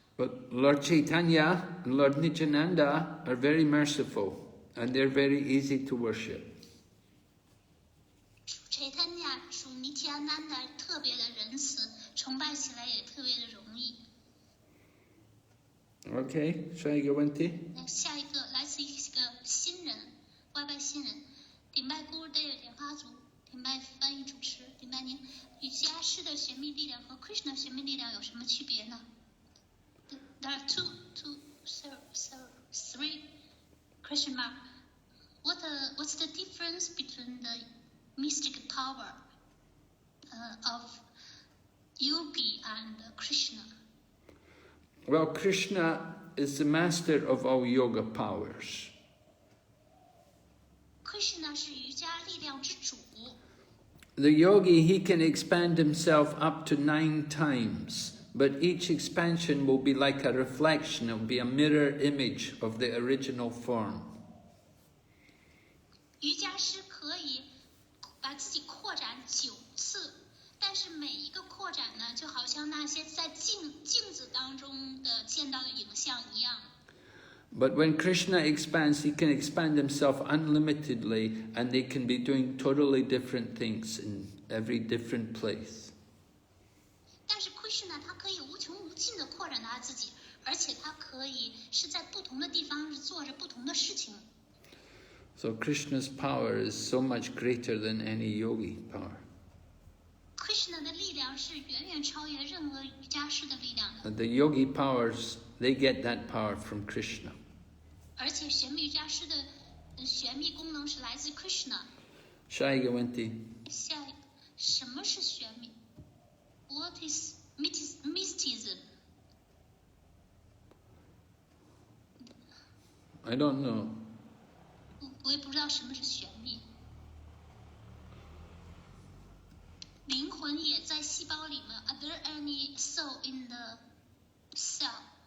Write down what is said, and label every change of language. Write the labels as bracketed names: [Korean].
[English] But Lord Chaitanya and Lord Nityananda are very merciful, and they're very easy to worship. [Chinese] Chaitanya 属Nityananda特别的仁慈，崇拜起来也特别的容易。 [English] Okay, Shaigawanti? [Chinese] 下一个来自一个新人，外拜新人，顶拜孤的莲花族，顶拜翻译主持，顶拜您。瑜伽师的玄秘力量和 Krishna 玄秘力量有什么区别呢？ [English] There are three question mark. What's the difference between the mystic power of yogi and Krishna? Well, Krishna is the master of all yoga powers. [Chinese] Krishna 是瑜伽力量之主。 [English] The yogi, he can expand himself up to 9 times, but each expansion will be like a reflection, it will be a mirror image of the original form. [Chinese] 瑜伽师可以把自己扩展9次，但是每一个扩展呢，就好像那些在镜子当中的见到的影像一样。 [English] But when Krishna expands, he can expand himself unlimitedly, and they can be doing totally different things in every different place. [Chinese] 但是 Krishna 他可以无穷无尽的扩展他自己，而且他可以是在不同的地方做着不同的事情。 [English] So Krishna's power is so much greater than any yogi power. [Chinese] Krishna 的力量是远远超越任何瑜伽师的力量的。 [English] And the yogi powers, they get that power from Krishna. [Chinese] 而且玄秘瑜伽师的玄秘功能是来自 Krishna。 [English] Shaigawanti. [Chinese] 下一个，什么是玄秘 ？ [English] What is mysticism? I don't know. [Chinese] 我也不知道什么是玄秘。灵魂也在细胞里面。 [English] Are there any soul in the cell?